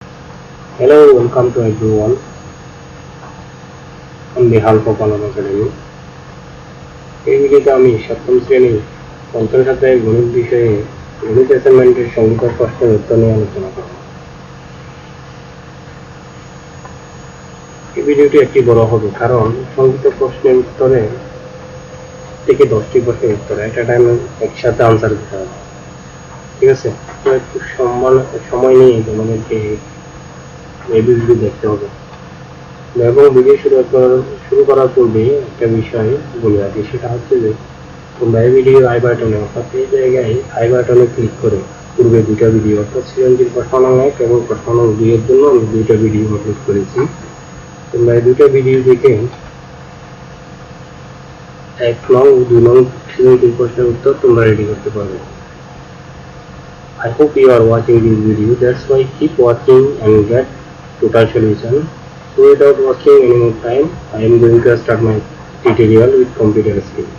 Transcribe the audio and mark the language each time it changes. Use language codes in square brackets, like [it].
[en] Hello, welcome to everyone on behalf of Alam Academy. [bn] এই ভিডিওতে আমি সপ্তম শ্রেণীর পঞ্চম সপ্তাহের গণিত বিষয়ে গণিত অ্যাসাইনমেন্টের সংখ্যিত প্রশ্নের উত্তর নিয়ে আলোচনা করব। এই ভিডিওটি একটি বড় হবে কারণ সংখ্যিত প্রশ্নের উত্তরে থেকে 10টি প্রশ্নের উত্তর একটা টাইমে একসাথে আনসার দিতে হবে। ঠিক আছে, তো একটু সময় নিয়ে তোমাদেরকে এই ভিডিওটি দেখতে হবে এবং ভিডিও শুরু করার পূর্বে একটা বিষয় বলে রাখি, সেটা হচ্ছে যে তোমরা এই ভিডিও আই বাটনে অর্থাৎ এই জায়গায় আই বাটনে ক্লিক করে পূর্বে দুটা ভিডিও অর্থাৎ সৃজনশীল প্রশ্ন নং 1 এবং প্রশ্ন নং 2 এর জন্য আমি দুইটা ভিডিও আপলোড করেছি। তোমরা এই দুটা ভিডিও দেখে 1 নং ও 2 নং সৃজনশীল প্রশ্নের উত্তর তোমরা রেডি করতে পারবে। [en] I hope you are watching this video, that's why keep watching and get total solution. So without wasting any more time, I am going to start my tutorial with computer skill.